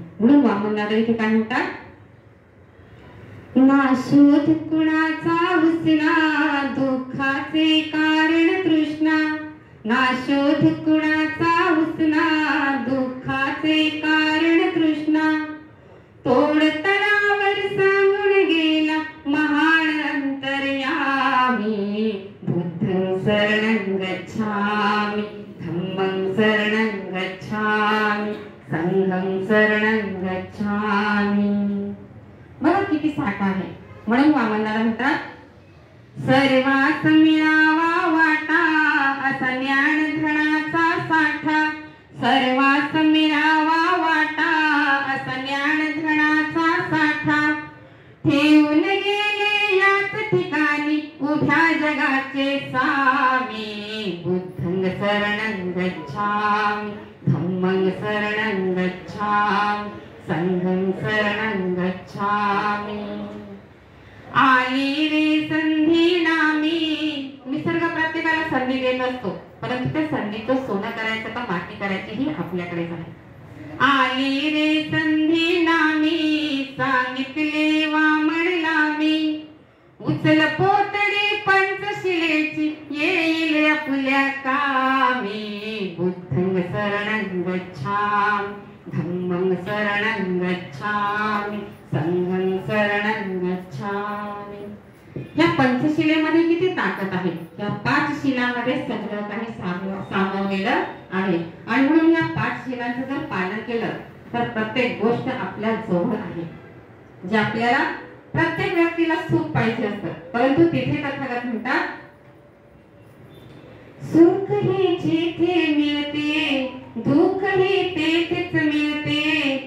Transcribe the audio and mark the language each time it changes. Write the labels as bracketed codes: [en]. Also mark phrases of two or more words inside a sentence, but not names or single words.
[mr] म्हणून वामनदादा इथे काय म्हणतात? ना शोध कुणाचा उसना दुःखाचे कारण तृष्णा. ना शोध कुणाचा उसना दुःखाचे कारण तृष्णा. तोड तळावर सांगून गेला महान अंतर्यामी. [pi] बुद्धं शरणं गच्छामि, धम्मं शरणं गच्छामि, संघं शरणं गच्छामि. [mr] बघा किती साठा आहे. म्हणून वामनदादा म्हणतात सर्वास मिळावा वाटा असा ज्ञान धनाचा साठा. सर्वास मिळावा वाटा असा ज्ञान धनाचा साठा. ठेवून गेले याच ठिकाणी उभ्या जगाचे स्वामी. [pi] बुद्धं शरणं गच्छामि, धम्मं शरणं गच्छामि, संघं शरणं गच्छामि. [mr] आली रे संधी नामी. निसर्ग प्रत्येकाला संधी देत असतो परंतु त्या संधीचं सोनं करायचं का माती करायची ही आपल्याकडेच आहे. आली रे संधी नामी सांगितले वामनला मी. उचल पोतडी पंचशिलेची येईल आपल्या कामी. [pi] बुद्धं शरणं गच्छामि, धम्मं शरणं गच्छामि, संघं शरणं गच्छामि. [mr] या पंचशिलेमध्ये किती ताकद आहे. या 5 शिलांमध्ये सगळं काही सामावलेलं आहे. आणि म्हणून या 5 शिलांचं जर पालन केलं तर प्रत्येक गोष्ट आपल्या जवळ आहे. जे आपल्याला प्रत्येक व्यक्तीला सुख पाहिजे असतं परंतु तिथे तथागत म्हणतात सुख हे जिथे मिळते दुःख हे तेथेच मिळते.